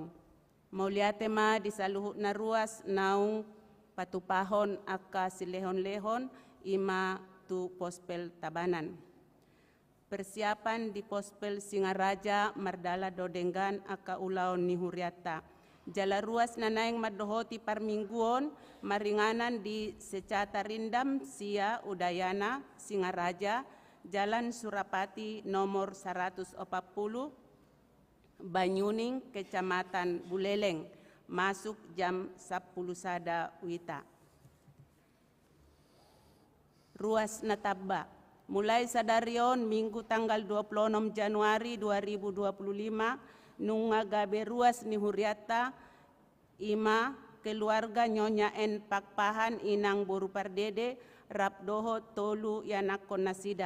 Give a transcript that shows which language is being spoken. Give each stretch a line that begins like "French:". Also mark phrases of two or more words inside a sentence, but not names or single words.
Batak Toba: Mauliate ma disaluhut na ruas naung patupahon akasi lehon-lehon ima tu Pospel Tabanan.
Indonesian: Persiapan di
Batak Toba: Pospel Singaraja merdala dodenggan aka ulaon ni huriata. Jala ruas nanaing madohoti parmingguon maringanan di Secata Rindam Sia Udayana Singaraja, Jalan Surapati nomor 140, Banyuning, Kecamatan Buleleng,
Indonesian: masuk jam 10
Batak Toba: sada wita. Ruas Nataba, mulai sadarion
Indonesian: minggu tanggal 26 Januari 2025,
Batak Toba: nunga gabe ruas ni huriata ima keluarga Nyonya N Pakpahan inang boru pardede rapdoho tolu yanakon nasida.